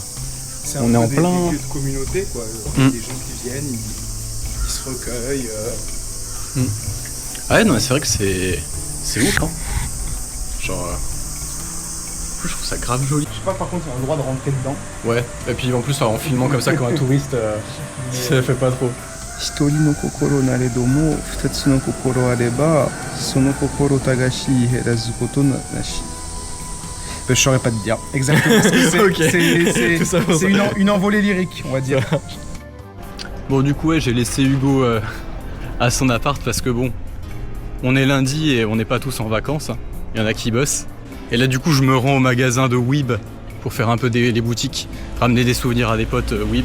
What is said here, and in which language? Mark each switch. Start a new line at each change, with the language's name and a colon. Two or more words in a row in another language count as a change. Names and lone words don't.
French: C'est on est en plein lieu de communauté, quoi. Il y a des gens qui viennent, ils se recueillent. Ouais, non, c'est vrai que c'est ouf, hein. Genre, je trouve ça grave joli. Je sais pas, par contre, on a le droit de rentrer dedans. Ouais, et puis en plus, en filmant comme ça comme un touriste, ça fait pas trop.
Japanese: 一人の心なれども二つの心あればその心互し減らずことなし.
French: Je saurais pas te dire exactement ce que c'est. Okay. C'est une envolée lyrique, on va dire. Bon, du coup, ouais, j'ai laissé Hugo à son appart parce que bon, on est lundi et on n'est pas tous en vacances. Il y en a qui bossent. Et là, du coup, je me rends au magasin de Weeb pour faire un peu les boutiques, ramener des souvenirs à des potes Weeb.